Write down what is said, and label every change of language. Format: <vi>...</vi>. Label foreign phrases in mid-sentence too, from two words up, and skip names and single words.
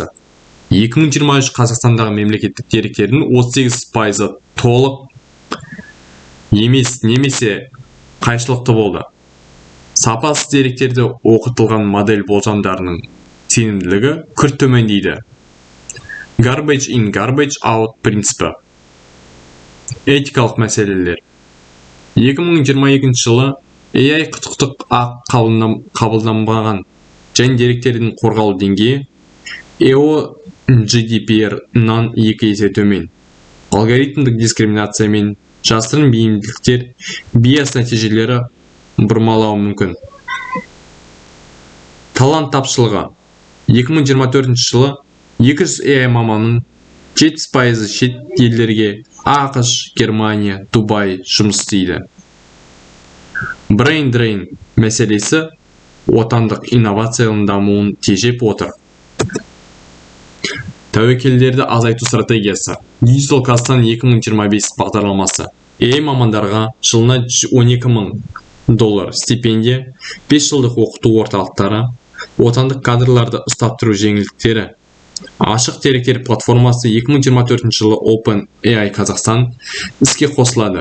<kk>2023 Қазақстандағы мемлекеттік деректердің 38% толық емес немесе қайшылықты болды. Сапасыз деректерді оқытылған модель болжамдарының сенімділігі күрт төмендейді.</kk> <en>Garbage in, garbage out принципі.</en> <kk>Этикалық мәселелер. 2022 жылы AI құқықтық акт қабылданбаған және деректердің қорғалу деңгейі EO GDPR-нан 2 есе төмен. Алгоритмдік дискриминация мен жасырын бейімділіктер биас нәтижелері бұрмалауы мүмкін. Талант тапшылығы. 2024 жылы 200 AI маманның 70% шет елдерге ақш, Германия, Дубай жұмыс істейді.</kk> <en>Brain drain</en> <kk>мәселесі отандық инновацияның дамуын тежеп отыр. Тәуекелдерді азайту стратегиясы. Digital Казахстан 2025 бағдарламасы. AI мамандарға жылына $12,000 стипендия, 5 жылдық оқыту орталықтары, отандық кадрларды ұстап тұру жеңілдіктері, Ашық деректер платформасы 2024 жылы OpenAI Қазақстан іске қосылады.</kk>